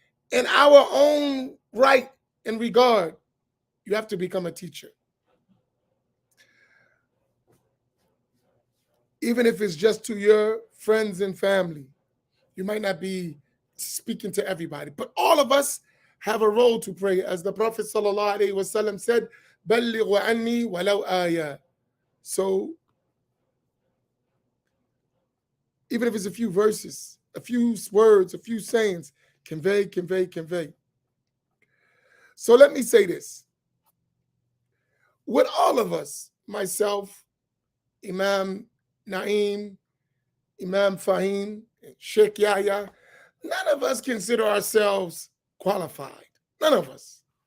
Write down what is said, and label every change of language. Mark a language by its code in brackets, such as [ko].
[en] In our own right and regard, you have to become a teacher. Even if it's just to your friends and family. You might not be speaking to everybody, but all of us have a role to play. As the Prophet ﷺ said, [ar] بَلِّغُ عَنِّي وَلَوْ آيَةً. [en] So even if it's a few verses, a few words, a few sayings, convey, convey, convey. So let me say this. With all of us, myself, Imam Naim, Imam Fahim, Sheikh Yahya, none of us consider ourselves qualified. None of us.